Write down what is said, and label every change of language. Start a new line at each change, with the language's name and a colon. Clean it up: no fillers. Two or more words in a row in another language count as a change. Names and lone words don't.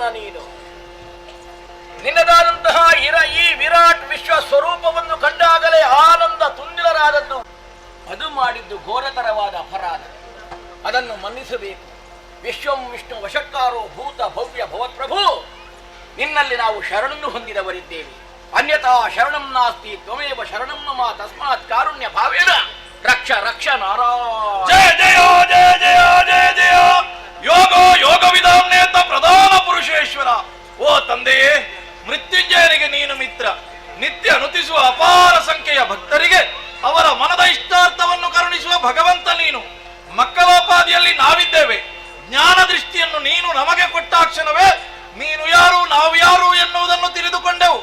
Kannada: ನೀನು ನಿನ್ನದಾದಂತಹ ಈ ವಿರಾಟ್ ವಿಶ್ವ ಸ್ವರೂಪವನ್ನು ಕಂಡಾಗಲೇ ಆನಂದ ತುಂದಿಲರಾದದ್ದು. ಅದು ಮಾಡಿದ್ದು ಘೋರತರವಾದ ಅಪರಾಧ. ಅದನ್ನು ಮನ್ನಿಸಬೇಕು.
Sanskrit: ವಿಶ್ವಂ ವಿಷ್ಣು ವಶಕ್ಕಾರೋ ಭೂತ ಭವ್ಯ ಭವತ್ಪ್ರಭು,
Kannada: ನಿನ್ನಲ್ಲಿ ನಾವು ಶರಣನ್ನು ಹೊಂದಿದವರಿದ್ದೇವೆ.
Sanskrit: ಅನ್ಯಥಾ ಶರಣಂ ನಾಸ್ತಿ, ತ್ವಮೇವ ಶರಣಂ ಮಮ, ತಸ್ಮಾತ್ ಕಾರುಣ್ಯ ಭಾವೇನ ರಕ್ಷ ರಕ್ಷ ನಾರಾಯಣ. ಜಯ ಜಯ ಜಯ ಜಯ ಜಯ ಜಯ ಯೋಗೋ ಯೋಗವಿದಾಮ್ನೇತ ಪ್ರಧಾನ ಪುರುಷೇಶ್ವರ.
Kannada: ಓ ತಂದೆಯೇ, ಮೃತ್ಯುಂಜಯನಿಗೆ ನೀನು ಮಿತ್ರ. ನಿತ್ಯ ನುತಿಸುವ ಅಪಾರ ಸಂಖ್ಯೆಯ ಭಕ್ತರಿಗೆ ಅವರ ಮನದ ಇಷ್ಟಾರ್ಥವನ್ನು ಕರುಣಿಸುವ ಭಗವಂತ ನೀನು. ಮಕ್ಕಳೋಪಾದಿಯಲ್ಲಿ ನಾವಿದ್ದೇವೆ. ಜ್ಞಾನ ದೃಷ್ಟಿಯನ್ನು ನೀನು ನಮಗೆ ಕೊಟ್ಟಾಕ್ಷಣವೇ ನೀನು ಯಾರು ನಾವು ಯಾರು ಎನ್ನುವುದನ್ನು ತಿಳಿದುಕೊಂಡೆವು.